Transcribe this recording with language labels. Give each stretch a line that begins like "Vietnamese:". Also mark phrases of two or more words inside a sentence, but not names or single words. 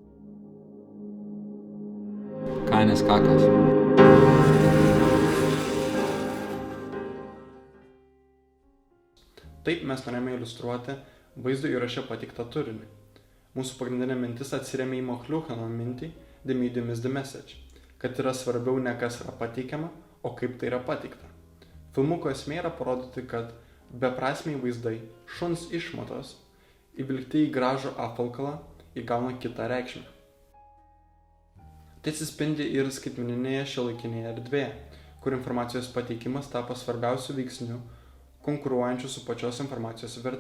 Lithuanian: Canis cakas. Taip mes norėjome iliustruoti vaizdo įraše patiktą turinį. Mūsų pagrindinė mintis atsiremia į McLuhano mintį
English: The medium is the message,
Lithuanian: kad yra svarbiau ne kas yra pateikiama, o kaip tai yra pateikta. Filmuko esmė yra parodyti, kad beprasmiai vaizdai, šuns išmatos, įvilkti į gražų apvalkalą įgauna kitą reikšmę. Tai atsispindi ir skaitmeninėje šiuolaikinėje erdvėje, kur informacijos pateikimas tapo svarbiausiu veiksniu, konkuruojančiu su pačios informacijos verte.